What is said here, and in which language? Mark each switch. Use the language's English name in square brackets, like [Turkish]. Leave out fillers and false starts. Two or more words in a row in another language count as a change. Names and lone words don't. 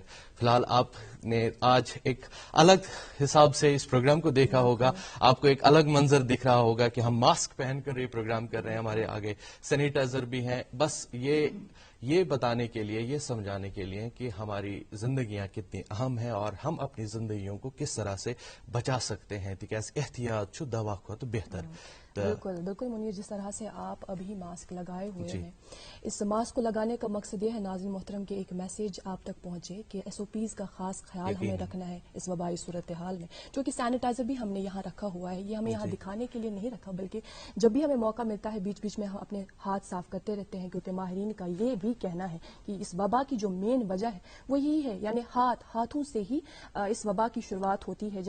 [Urdu] فی الحال آپ نے آج ایک الگ حساب سے اس پروگرام کو دیکھا ہوگا, آپ کو ایک الگ منظر دکھ رہا ہوگا کہ ہم ماسک پہن کر یہ پروگرام کر رہے ہیں, ہمارے آگے سینیٹائزر بھی ہیں. بس یہ بتانے کے لیے, یہ سمجھانے کے لیے کہ ہماری زندگیاں کتنی اہم ہیں اور ہم اپنی زندگیوں کو کس طرح سے بچا سکتے ہیں [Kashmiri] تکیاز احتیاط چھو دوا کھوت بہتر. [Urdu] بالکل بالکل منیر, جس طرح سے آپ ابھی ماسک لگائے ہوئے ہیں, اس ماسک کو لگانے کا مقصد یہ ہے ناظرین محترم کہ ایک میسج آپ تک پہنچے کہ SOPs کا خاص خیال ہمیں رکھنا ہے اس وبائی صورتحال میں. چونکہ سینیٹائزر بھی ہم نے یہاں رکھا ہوا ہے, یہ ہمیں یہاں دکھانے کے لیے نہیں رکھا بلکہ جب بھی ہمیں موقع ملتا ہے بیچ بیچ میں ہم اپنے ہاتھ صاف کرتے رہتے ہیں کیونکہ ماہرین کا یہ بھی کہنا ہے کہ اس وبا کی جو مین وجہ ہے وہ یہی ہے, یعنی ہاتھوں سے ہی اس وبا کی شروعات ہوتی ہے.